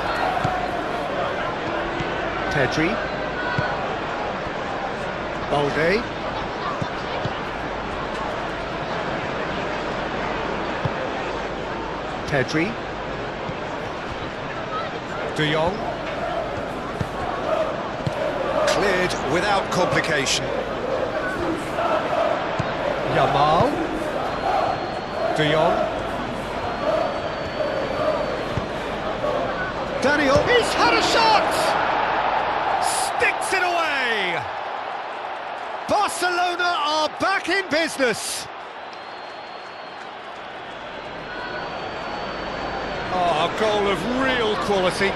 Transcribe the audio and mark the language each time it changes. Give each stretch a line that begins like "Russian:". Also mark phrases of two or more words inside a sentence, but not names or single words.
English: Pedri. Balde. Pedri. De Jong. Cleared without complication. Yamal. De Jong. Daniel, he's had a shot! Sticks it away! Barcelona are back in business! Oh, a goal of real quality.